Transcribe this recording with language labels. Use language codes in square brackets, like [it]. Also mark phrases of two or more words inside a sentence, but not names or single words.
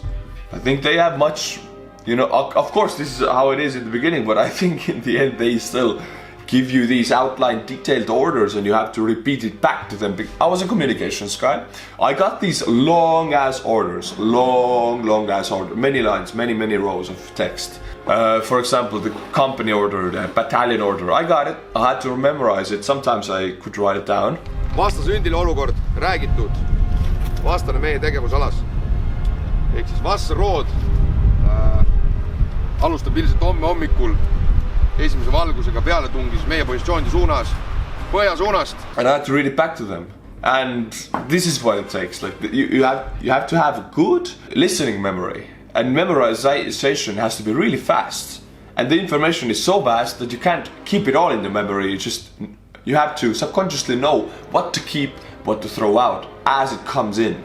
[en] I think they have much, of course this is how it is in the beginning, but I think in the end they still give you these outlined detailed orders and you have to repeat it back to them. I was a communications guy. I got these long ass orders, long ass orders, many lines, many rows of text. For example, the company order, the battalion order, I got it. I had to memorize it. Sometimes I could write it down. [et] Vastasündile olukord, räägitud, vastane meie tegevusalas. Ehk siis vastasrood alustab ilmselt homme hommikul esimese valgusega pealetungis meie positsioonide suunas, põhja suunast. [en] And I had to read it back to them. And this is what it takes. Like you have to have a good listening memory. And memorization has to be really fast. And the information is so vast that you can't keep it all in the memory. You have to subconsciously know what to keep, what to throw out as it comes in.